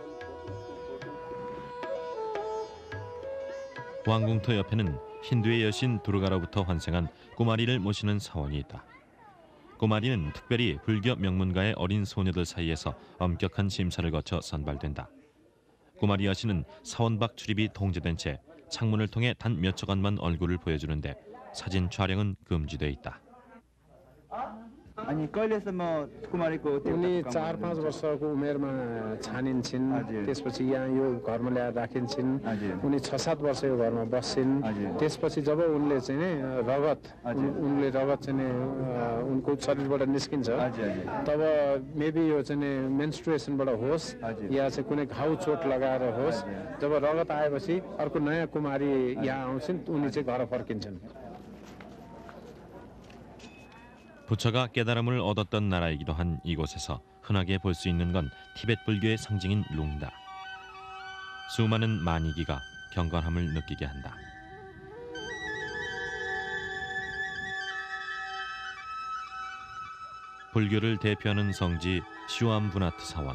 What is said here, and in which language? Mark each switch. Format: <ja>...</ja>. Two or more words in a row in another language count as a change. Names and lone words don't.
<ko>왕궁터 옆에는 힌두의 여신 두르가로부터 환생한 꾸마리를 모시는 사원이 있다. 꾸마리는 특별히 불교 명문가의 어린 소녀들 사이에서 엄격한 심사를 거쳐 선발된다. 꾸마리 여신은 사원 밖 출입이 통제된 채 창문을 통해 단 몇 초간만 얼굴을 보여주는데 사진 촬영은 금지돼 있다.</ko> <ne>अनि कहिलेसम्म कुमारीको उनी 4-5 वर्षको उमेरमा छानिन्छन्, त्यसपछि यहाँ यो घरमा ल्याएर राखिन्छन्, उनी 6-7 वर्ष यो घरमा बस्छन्, त्यसपछि जब उनले चाहिँ रगत चाहिँ उनको शरीरबाट निस्किन्छ, तब मेबी यो चाहिँ मेन्स्ट्रुएसनबाट होस् या चाहिँ कुनै घाउ चोट लगाएर होस्, जब रगत आएपछि अर्को नयाँ कुमारी यहाँ आउँछन्, उनी चाहिँ घर फर्किन्छन्.</ne> <ko>부처가 깨달음을 얻었던 나라이기도 한 이곳에서 흔하게 볼 수 있는 건 티베트 불교의 상징인 룽다. 수많은 만이기가 경건함을 느끼게 한다. 불교를 대표하는 성지 시완부나트 사원.</ko>